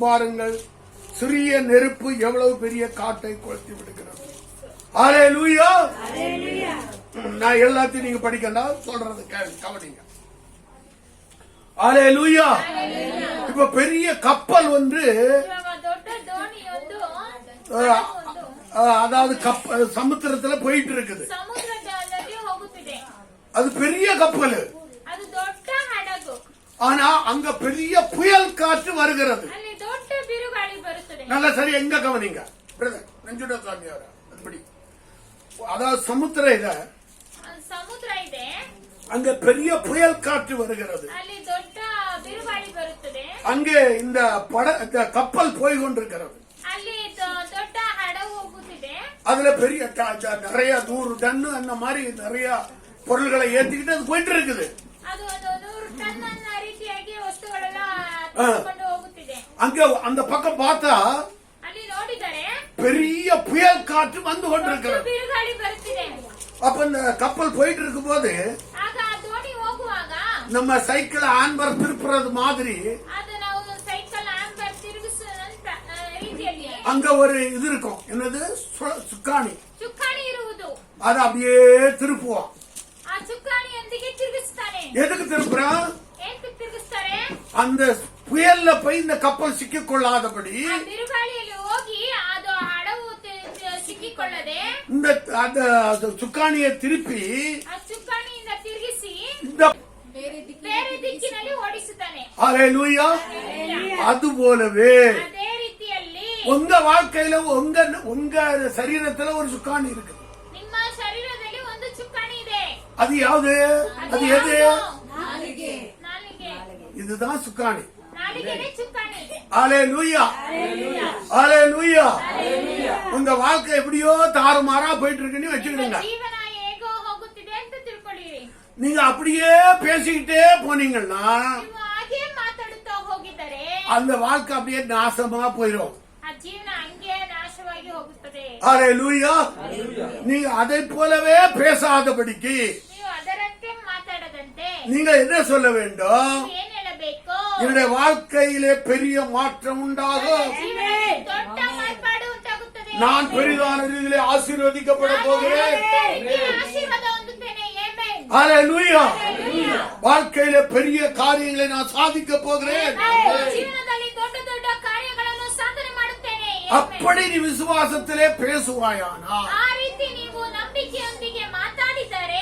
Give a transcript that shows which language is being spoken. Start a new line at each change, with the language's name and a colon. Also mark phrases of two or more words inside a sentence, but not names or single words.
Tamil: பாருங்கள், சிறிய நெருப்பு எவ்வளவு பெரிய காட்டை கொளுத்தி விடுகிறது. ஹalleluya. நான் எல்லாத்தையும் நீங்க படிக்கணும், சொல்றது கவனிங்க. ஹalleluya. இப்ப பெரிய கப்பல் ஒன்று,
Kannada: ಇವಾಗ ದೊಡ್ಡ ದೋಣಿಯೊಂದು
Tamil: அதாவது சமுத்திரத்துல போயிட்டு இருக்குது.
Kannada: ಸಮುದ್ರದಲ್ಲಿ ಹೋಗುತ್ತಿದೆ.
Tamil: அது பெரிய கப்பல்.
Kannada: ಅದು ದೊಡ್ಡ ಹಡಗು.
Tamil: ஆனா அங்க பெரிய புயல் காற்று வருகிறது.
Kannada: ಅಲ್ಲಿ ದೊಡ್ಡ ಬಿರುಗಾಳಿ ಬರುತ್ತದೆ.
Tamil: நல்ல சரி, எங்க கவனிங்க பிரதர் நெஞ்சுட சாமி அவர. அப்படி அதாவது சமுத்திரம் இத
Kannada: ಸಮುದ್ರ ಇದೆ,
Tamil: அங்க பெரிய புயல் காற்று வருகிறது.
Kannada: ಅಲ್ಲಿ ದೊಡ್ಡ ಬಿರುಗಾಳಿ ಬರುತ್ತದೆ,
Tamil: அங்கே இந்த கப்பல் போய் கொண்டிருக்கிறது.
Kannada: ಅಲ್ಲಿ ದೊಡ್ಡ ಹಡಗು ಹೋಗುತ್ತಿದೆ,
Tamil: அதுல பெரிய நிறைய 100 டன் அந்த மாதிரி நிறைய பொருள்களை ஏத்திக்கிட்டு அது போயிட்டு இருக்குது.
Kannada: ಅದು ಒಂದು 100 ಟನ್ ಅನ್ನ ರೀತಿಯಾಗಿ ವಸ್ತುಗಳೆಲ್ಲ ತೆಗೆದುಕೊಂಡು ಹೋಗುತ್ತಿದೆ.
Tamil: அங்க அந்த பக்கம் பார்த்தா
Kannada: ಅಲ್ಲಿ ನೋಡಿದರೆ
Tamil: பெரிய புயல் காற்று வந்து கொண்டிருக்கிறது.
Kannada: ಬಿರುಗಾಳಿ ಬರುತ್ತಿದೆ.
Tamil: அப்ப இந்த கப்பல் போயிட்டு இருக்கும் போது
Kannada: ಆಗ ಆ ದೋಣಿ ಹೋಗುವಾಗ
Tamil: நம்ம
English: cycle handlebar
Tamil: திருப்புறது மாதிரி
Kannada: ಅದು ನಾವು
English: cycle handlebar
Kannada: ತಿರುಗಿಸುವಂತ ರೀತಿಯಲ್ಲಿ
Tamil: அங்க ஒரு இது இருக்கும், என்னது சுக்காணி.
Kannada: ಚುಕ್ಕಾಣಿ ಇರುವುದು.
Tamil: அதை அப்படியே திருப்புவோம்.
Kannada: ಆ ಚುಕ್ಕಾಣಿಯೊಂದಿಗೆ ತಿರುಗಿಸ್ತಾನೆ.
Tamil: எதுக்கு திருப்புறான்?
Kannada: ಏನ್ ತಿರುಗಿಸ್ತಾರೆ?
Tamil: அந்த புயல்ல போய் இந்த கப்பல் சிக்கிக்கொள்ளாதபடி
Kannada: ಆ ಬಿರುಗಾಳಿಯಲ್ಲಿ ಹೋಗಿ ಅದು ಹಡಗು ಸಿಕ್ಕಿಕೊಳ್ಳದೆ
Tamil: இந்த அந்த சுக்காணியை திருப்பಿ
Kannada: ಆ ಚುಕ್ಕಾಣಿಯಿಂದ ತಿರುಗಿಸಿ
Tamil: இந்த
Kannada: ಬೇರೆ ದಿಕ್ಕಿನಲ್ಲಿ ಓಡಿಸುತ್ತಾನೆ.
Tamil: ஹல்லேலூயா. அது போலவே
Kannada: ಅದೇ ರೀತಿಯಲ್ಲಿ
Tamil: உங்க வாழ்க்கையில உங்க சரீரத்துல ஒரு சுக்காணி இருக்கு.
Kannada: ನಿಮ್ಮ ಶರೀರದಲ್ಲಿ ಒಂದು ಚುಕ್ಕಾಣಿ ಇದೆ.
Tamil: அது யாவது? அது எது?
Kannada: ನಾಲಿಗೆ.
Tamil: இதுதான் சுக்காணி.
Kannada: ನಾಲಿಗೆನೇ ಚುಕ್ಕಾಣಿ.
Tamil: ஹல்லேலூயா. ஹல்லேலூயா. உங்க வாழ்க்கை எப்படியோ தாறுமாறா போயிட்டு இருக்குன்னு வச்சுக்கிடுங்க.
Kannada: ಜೀವನ ಹೇಗೋ ಹೋಗುತ್ತಿದೆ ಅಂತ ತಿಳ್ಕೊಳ್ಳಿರಿ.
Tamil: நீங்க அப்படியே பேசிக்கிட்டே போனீங்கன்னா
Kannada: ನೀವು ಹಾಗೆ ಮಾತಾಡುತ್ತಾ ಹೋಗಿದರೆ
Tamil: அந்த வாழ்க்கை அப்படியே நாசமா போயிடும்.
Kannada: ಆ ಜೀವನ ಹಂಗೆ ನಾಶವಾಗಿ ಹೋಗುತ್ತದೆ.
Tamil: ஹல்லேலூயா. நீங்க அதை போலவே பேசாதபடிக்கு
Kannada: ನೀವು ಅದರಂತೆ ಮಾತಾಡದಂತೆ
Tamil: நீங்க என்ன சொல்ல வேண்டும்?
Kannada: ಏನ್ ಹೇಳಬೇಕು?
Tamil: என்னுடைய வாழ்க்கையிலே பெரிய மாற்றம் உண்டாகும்.
Kannada: ಜೀವನದಲ್ಲಿ ದೊಡ್ಡ ಮಾರ್ಪಾಡು ಉಂಟಾಗುತ್ತದೆ.
Tamil: நான் பெரிதான ரீதியிலே ஆசீர்வதிக்கப்பட போகிறேன்.
Kannada: ಆಶೀರ್ವಾದ ಹೊಂದುತ್ತೇನೆ. ಆಮೆನ್.
Tamil: ஹல்லேலூயா. வாழ்க்கையில பெரிய காரியங்களை நான் சாதிக்க போகிறேன்.
Kannada: ಜೀವನದಲ್ಲಿ ದೊಡ್ಡ ದೊಡ್ಡ ಕಾರ್ಯಗಳನ್ನು ಸಾಧನೆ ಮಾಡುತ್ತೇನೆ.
Tamil: அப்படி நீ விசுவாசத்திலே பேசுவாயானா
Kannada: ಆ ರೀತಿ ನೀವು ನಂಬಿಕೆಯೊಂದಿಗೆ ಮಾತಾಡಿದರೆ